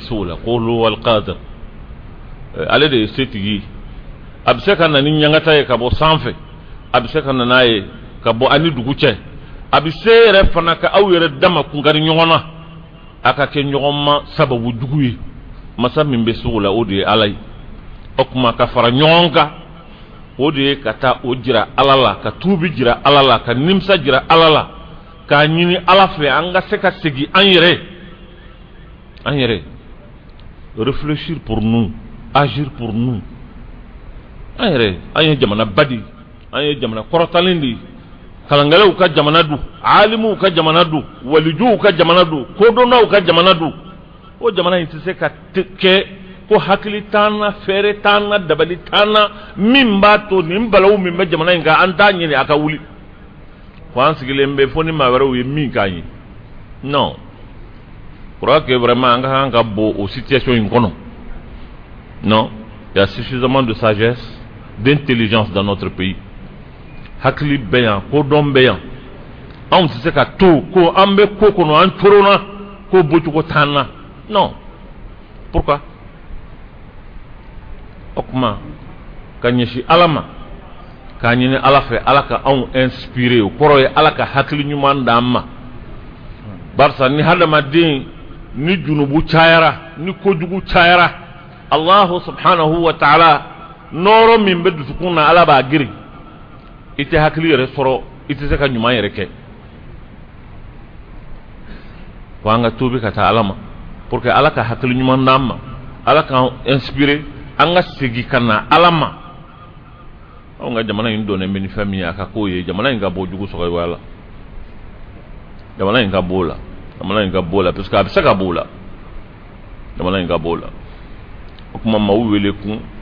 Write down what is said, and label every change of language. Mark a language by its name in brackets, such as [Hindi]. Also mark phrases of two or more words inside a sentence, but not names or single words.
[Bambara] se o la ko wal qadr ale de ye setigi a bɛ se ka na ni ɲangata ye ka bɔ sanfɛ a bɛ se ka na n'a ye ka bɔ ani dugu cɛ a bɛ se yɛrɛ fana ka aw yɛrɛ dama kunkari ɲɔgɔn na a ka kɛ ɲɔgɔn ma sababu jugu ye masa min bɛ se o la o de ye ala ye o kuma ka fara ɲɔgɔn kan o de ye ka taa o jira ala la ka tuubi jira ala la ka nimisa jira ala la k'a ɲini ala fɛ an ka se ka segin an yɛrɛ [French] réfléchir pour nous agir pour nous [Bambara] an yɛrɛ an ye jamana badi an ye jamana kɔrɔtalen de kalangalew ka jamana du alimuw ka jamana du walijuw ka jamana du kodɔnnaw ka jamana du o jamana in tɛ se ka kɛ ko hakili t'an na fɛɛrɛ t'an na dabali t'an na min b'a to nin balawu min bɛ jamana in kan an t'a ɲini a ka wuli fo an sigilen bɛ fo ni maa wɛrɛw ye min k'an ye [French] non je crois que vraiment [Bambara] an ka kan ka bɔ o situation in kɔnɔ [French] non il y a suffisamment de sagesse d'intelligence dans notre pays [Bambara] hakili bɛ yan kodɔn bɛ yan anw tɛ se ka to ko an bɛ ko kɔnɔ an coronna ko bɔcogo t'an na [French] non pourquoi [Bambara] o kuma ka ɲɛsin ala ma k'a ɲini ala fɛ ala ka anw inspiré o kɔrɔ ye ala ka hakili ɲuman d'an ma barisa ni hadamaden ni junubu cayara ni kojugu cayara [Arabic] الله سبحانه وتعالى [Bambara] nɔɔrɔ min bɛ dusukun na ala b'a giri i tɛ hakili yɛrɛ sɔrɔ i tɛ se ka ɲuman yɛrɛ kɛ fo an ka tuubi ka taa ala ma [French] pour que [Bambara] ala ka hakili ɲuman d'an ma ala k'an inspiré an ka segin ka na ala ma anw ka jamana in donnen bɛ ni fɛn min ye a ka k'o ye jamana in ka bɔ jugu sɔgɔya la jamana in ka bɔ o la jamana in ka bɔ o la [French] parce que [Bambara] a bɛ se ka bɔ o la jamana in ka bɔ o la o kuma maaw wele kun